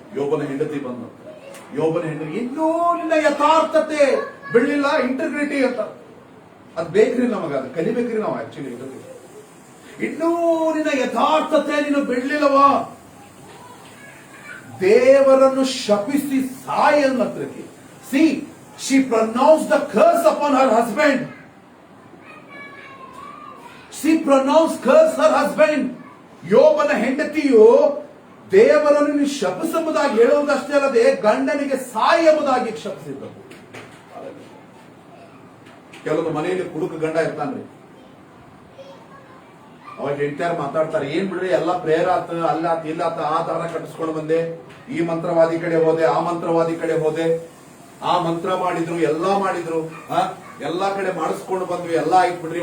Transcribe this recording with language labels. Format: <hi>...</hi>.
<kn>ಯೋಬನ ಹೆಂಡತಿ ಬಂದು, ಇನ್ನೂ ನಿನ್ನ ಯಥಾರ್ಥತೆ ಬೆಳಿಲ್ಲ, ಇಂಟಗ್ರಿಟಿ ಅಂತ ಅದ್ ಬೇಕ್ರಿ ನಮಗ, ಅದು ಕಲಿಬೇಕ್ರಿ ನಾವು. ಆಕ್ಚುಲಿ ಇನ್ನೂ ನಿನ್ನ ಯಥಾರ್ಥತೆ ನೀನು ಬೆಳ್ಳಿಲ್ಲವಾ, ದೇವರನ್ನು ಶಪಿಸಿ Sai ಅನ್ನತ್ರಕ್ಕೆ.</kn> <en>See she pronounced the curse upon her husband. She pronounced curse her husband.</en> <kn>ಯೋಬನ ಹೆಂಡತಿಯು ದೇವರನ್ನು ನೀವು ಶಪಿಸಬಹುದಾಗಿ ಹೇಳುವುದಷ್ಟೇ ಅಲ್ಲದೆ ಗಂಡನಿಗೆ ಸಾಯಿ ಎಂಬುದಾಗಿ ಶಪಿಸಿದ್ದರು. ಕೆಲವೊಂದು ಮನೆಯಲ್ಲಿ ಕುಡುಕ ಗಂಡ ಇರ್ತಾನ್ರಿ, ಅವಾಗ ಹೆಂಡತಿಯಾರು ಮಾತಾಡ್ತಾರೆ, ಏನ್ ಬಿಡ್ರಿ ಎಲ್ಲ ಪ್ರೇಯರ್ ಆತ, ಅಲ್ಲಾತ ಇಲ್ಲಾತ, ಆ ದಾರ ಕಟ್ಟಿಸ್ಕೊಂಡು ಬಂದೆ, ಈ ಮಂತ್ರವಾದಿ ಕಡೆ ಹೋದೆ, ಆ ಮಂತ್ರವಾದಿ ಕಡೆ ಹೋದೆ, ಆ ಮಂತ್ರ ಮಾಡಿದ್ರು, ಎಲ್ಲಾ ಮಾಡಿದ್ರು, ಎಲ್ಲಾ ಕಡೆ ಮಾಡಿಸ್ಕೊಂಡು ಬಂದ್ವಿ, ಎಲ್ಲಾ ಆಯ್ತು ಬಿಡ್ರಿ.</kn>